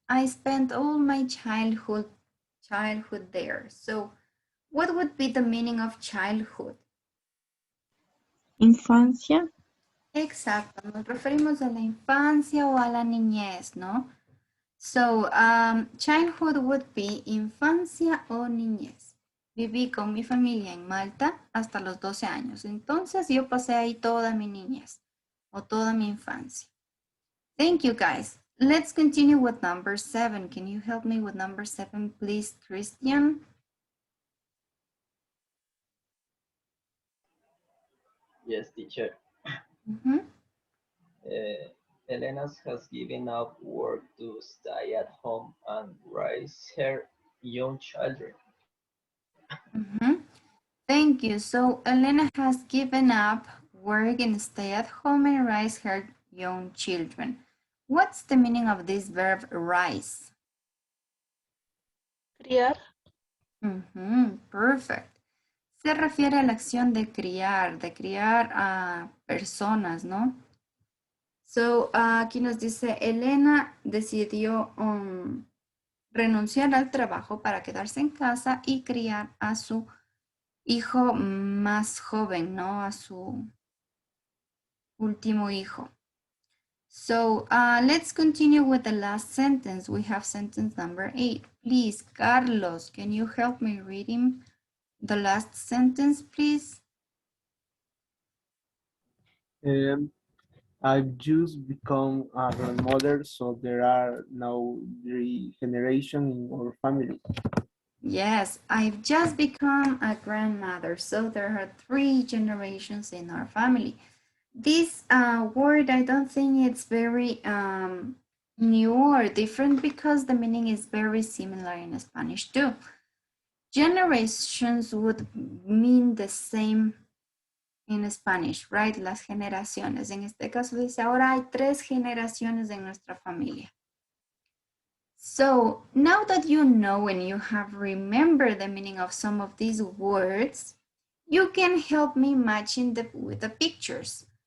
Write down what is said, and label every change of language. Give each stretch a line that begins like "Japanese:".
English: I spent all my childhood there. So, what would be the meaning of childhood?
Spanish: Infancia. Exacto, nos referimos a la infancia o a la niñez, ¿no?
English: So, childhood would be
Spanish: infancia o niñez. Viví con mi familia en Malta hasta los 12 años. Entonces, yo pasé ahí toda mi niñez o toda mi infancia.
English: Thank you, guys. Let's continue with number 7. Can you help me with number 7, please, Christian? Yes, teacher. Elena has given up work to stay at home and raise her young children. Thank you. So Elena has given up work and stay at home and raise her young children. What's the meaning of this verb rise?
Spanish: Criar.
English: Perfect.
Spanish: Se refiere a la acción de criar a personas, ¿no? So, aquí nos dice, Elena decidió renunciar al trabajo para quedarse en casa y criar a su hijo más joven, ¿no? A su último hijo.
English: So, let's continue with the last sentence. We have sentence number 8. Please, Carlos, can you help me reading the last sentence, please? I've just become a grandmother, so there are now 3 generations in our family. Yes, I've just become a grandmother, so there are 3 generations in our family. This word, I don't think it's very new or different because the meaning is very similar in Spanish too. Generations would mean the same in Spanish, right?
Spanish: Las generaciones. En este caso dice, ahora hay 3 generaciones en nuestra familia.
English: So now that you know and you have remembered the meaning of some of these words, you can help me matching with the pictures.